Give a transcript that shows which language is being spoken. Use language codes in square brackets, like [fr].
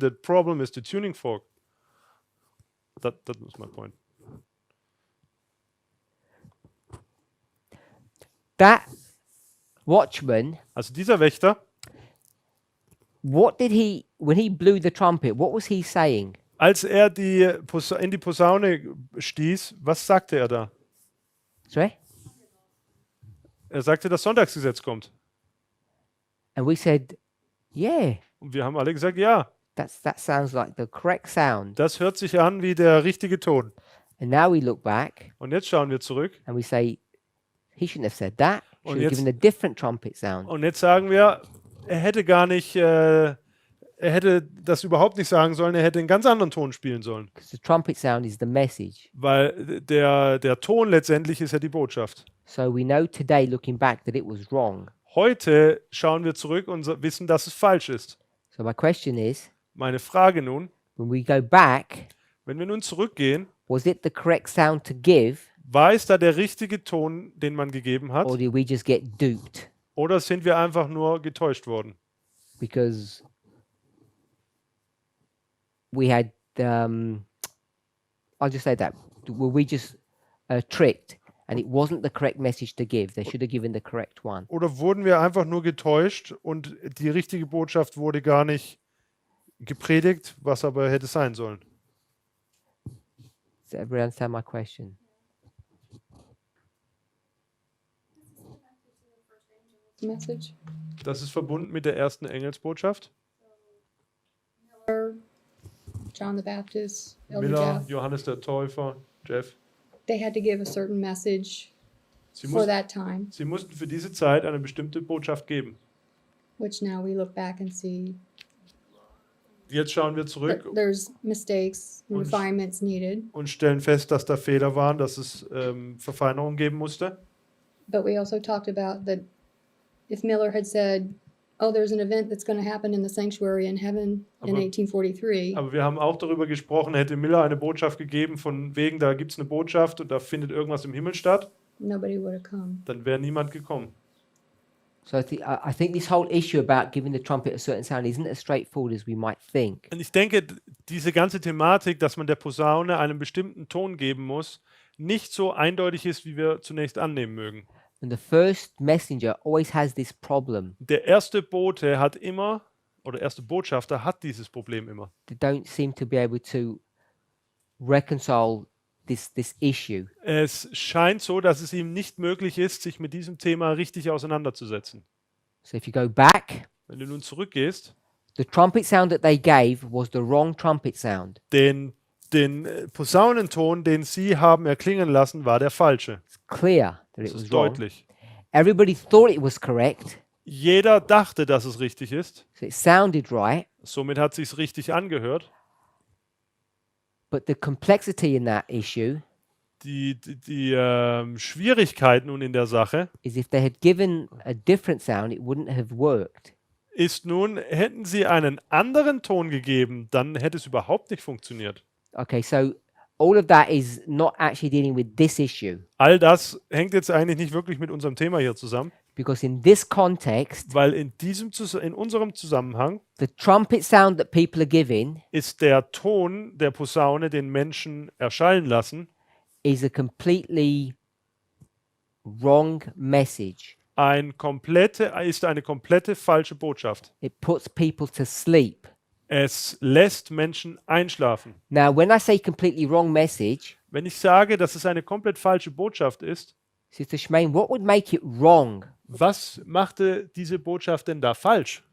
[en] The problem is the tuning fork. That was my point. That watchman, [de] Also dieser Wächter, [en] what did he when he blew the trumpet? What was he saying? [de] als er in die Posaune stieß, was sagte er da? [en] Sorry, [de] Er sagte, das Sonntagsgesetz kommt. [en] and we said, yeah, [de] Und wir haben alle gesagt, ja, [en] that sounds like the correct sound. [de] das hört sich an wie der richtige Ton. [en] And now we look back [de] Und jetzt schauen wir zurück. [en] and we say, he shouldn't have said that. He [de] Und [en] should have [de] jetzt- [en] given a different trumpet sound. [de] Und jetzt sagen wir, er hätte gar nicht, er hätte das überhaupt nicht sagen sollen, er hätte einen ganz anderen Ton spielen sollen. [en] Because the trumpet sound is the message. [de] Weil der Ton letztendlich ist ja die Botschaft. [en] So we know today, looking back, that it was wrong. [de] Heute schauen wir zurück und wissen, dass es falsch ist. [en] So my question is, [de] Meine Frage nun, [en] when we go back, [de] wenn wir nun zurückgehen, [en] was it the correct sound to give, [de] war es da der richtige Ton, den man gegeben hat? [en] or did we just get duped? [de] Oder sind wir einfach nur getäuscht worden? [en] Because we had, I'll just say that, were we just tricked and it wasn't the correct message to give? They should have given the correct one. [de] Oder wurden wir einfach nur getäuscht und die richtige Botschaft wurde gar nicht gepredigt, was aber hätte sein sollen? [en] Does everybody understand my question? Message. [de] Das ist verbunden mit der ersten Engelsbotschaft. [en] Or John the Baptist, Elder Miller, Jeff. [de] Johannes der Täufer, Jeff. [en] They had to give a certain message [de] Sie, [en] for [de] muss, [en] that time, [de] sie mussten für diese Zeit eine bestimmte Botschaft geben. [en] which now we look back and see [de] Jetzt schauen wir [en] that [de] zurück [en] there's mistakes, [de] Und- [en] refinements needed. [de] und stellen fest, dass da Fehler waren, dass es Verfeinerungen geben musste. [en] But we also talked about that if Miller had said, oh, there's an event that's going to happen in the sanctuary in heaven in [de] Aber- [en] 1843, [de] Aber wir haben auch darüber gesprochen, hätte Miller eine Botschaft gegeben, von wegen, da gibt es eine Botschaft und da findet irgendwas im Himmel statt, [en] nobody would have come. [de] dann wäre niemand gekommen. [en] So I think this whole issue about giving the trumpet a certain sound isn't as straightforward as we might think. [de] Und ich denke, diese ganze Thematik, dass man der Posaune einen bestimmten Ton geben muss, nicht so eindeutig ist, wie wir zunächst annehmen mögen. [en] And the first messenger always has this problem. [de] Der erste Bote hat immer, oder erste Botschafter hat dieses Problem immer. [en] They don't seem to be able to reconcile this issue. [de] Es scheint so, dass es ihm nicht möglich ist, sich mit diesem Thema richtig auseinanderzusetzen. [en] So if you go back [de] Wenn du nun zurückgehst [en] The trumpet sound that they gave was the wrong trumpet sound. [de] Den Posaunenton, den sie haben erklingen lassen, war der falsche. [en] It's clear that [de] Das [en] it was [de] ist [en] wrong. [de] deutlich. [en] Everybody thought it was correct, [de] Jeder dachte, dass es richtig ist. [en] so it sounded right, [de] Somit hat sich's richtig angehört. [en] but the complexity in that issue [de] Die Schwierigkeit nun in der Sache [en] is if they had given a different sound, it wouldn't have worked. [de] ist nun, hätten sie einen anderen Ton gegeben, dann hätte es überhaupt nicht funktioniert. [en] Okay, so all of that is not actually dealing with this issue, [de] All das hängt jetzt eigentlich nicht wirklich mit unserem Thema hier zusammen, [en] because in this context, [de] weil in unserem Zusammenhang [en] the trumpet sound that people are giving [de] ist der Ton der Posaune, den Menschen erschallen lassen, [en] is a completely wrong message. [de] ist eine komplette falsche Botschaft. [en] It puts people to sleep. [de] Es lässt Menschen einschlafen. [en] Now, when I say completely wrong message, [de] Wenn ich sage, dass es eine komplett falsche Botschaft ist, [en] Sister Shemaine, what would make it wrong? [de] was machte diese Botschaft denn da falsch?